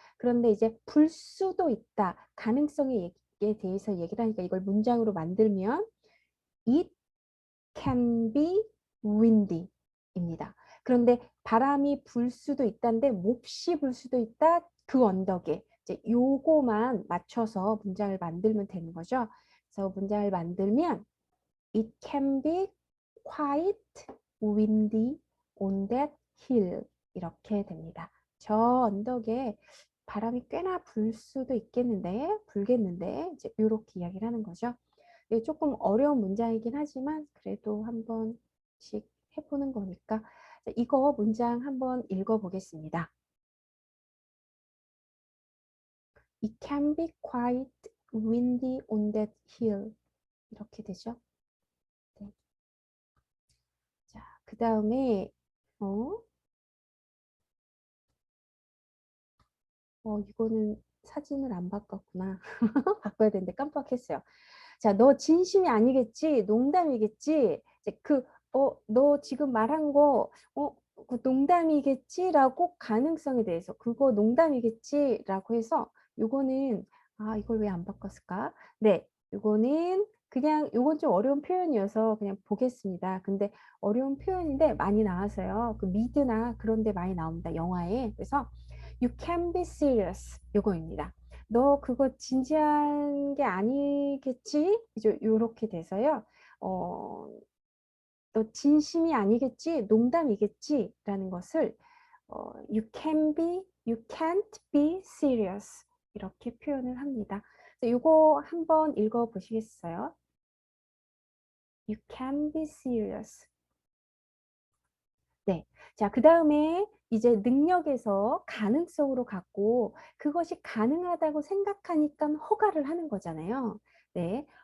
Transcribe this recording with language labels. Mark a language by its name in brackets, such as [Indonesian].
[Korean] 그런데 이제 불 수도 있다. 가능성에 대해서 얘기를 하니까 이걸 문장으로 만들면 it can be windy 입니다. 그런데 바람이 불 수도 있다는데 몹시 불 수도 있다. 그 언덕에 이제 요거만 맞춰서 문장을 만들면 되는 거죠. [English] 그래서 문장을 만들면 It can be quite windy on that hill. [Korean] 이렇게 됩니다. 저 언덕에 바람이 꽤나 불 수도 불겠는데, 이제 이렇게 이야기를 하는 거죠. 이게 조금 어려운 문장이긴 하지만, 그래도 한 번씩 해보는 거니까, 이거 문장 한번 읽어보겠습니다. [English] It can be quite windy on that hill. [Korean] 이렇게 되죠. 네. 자, 그 다음에 이거는 사진을 안 바꿨구나. 바꿔야 되는데 깜빡했어요. 자, 너 진심이 아니겠지? 농담이겠지? 이제 너 지금 말한 거, 그 농담이겠지? 라고 가능성에 대해서, 그거 농담이겠지? 라고 해서, 요거는, 이걸 왜 안 바꿨을까? 네, 요거는 요건 좀 어려운 표현이어서 그냥 보겠습니다. 근데 어려운 표현인데 많이 나와서요. 그 미드나 그런 데 많이 나옵니다. 영화에. [English] 그래서, You can be serious. [Korean] 요거입니다. 너 그거 진지한 게 아니겠지? 이제 요렇게 돼서요. 너 진심이 아니겠지? 농담이겠지? [English] 라는 것을 you can't be serious. [Korean] 이렇게 표현을 합니다. 요거 한번 읽어 보시겠어요? [English] You can be serious. 네. [Korean] 자, 그 다음에 이제 능력에서 가능성으로 갖고 그것이 가능하다고 생각하니까 허가를 하는 거잖아요. 네.